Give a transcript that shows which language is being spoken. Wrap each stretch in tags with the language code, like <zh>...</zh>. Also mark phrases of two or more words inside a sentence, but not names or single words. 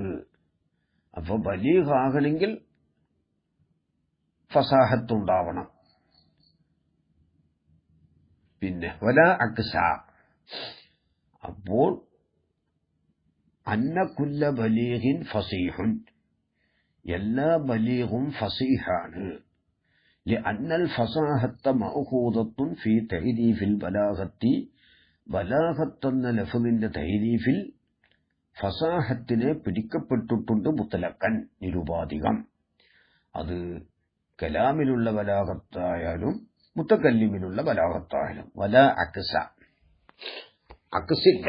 <ml>അപ്പൊ ബലീഗ് ആകണമെങ്കിൽ ഫസാഹത്ത് ഉണ്ടാവണം. പിന്നെ</ml> <ar>ولا العكس,</ar> <ml>അപ്പോൾ</ml> <ar>أن كل بليغ فصيح,</ar> <ml>എല്ലാ ബലീഗും ഫസീഹാണ്.</ml> <ar>لأن الفصاحة مأخوذة في تعريف البلاغة</ar> <ml>ബലാഗത്ത് എന്ന ലഫ്ദിന്റെ തഹരീഫിൽ ഫസാഹത്തിനെ പിടിക്കപ്പെട്ടിട്ടുണ്ട് മുത്തലക്കൻ നിരുപാധികം. അത് കലാമിലുള്ള ബലാഗത്തായാലും മുത്തക്കല്ലിമിനുള്ള ബലാഗത്തായാലും വല അക്സില്ല.</ml>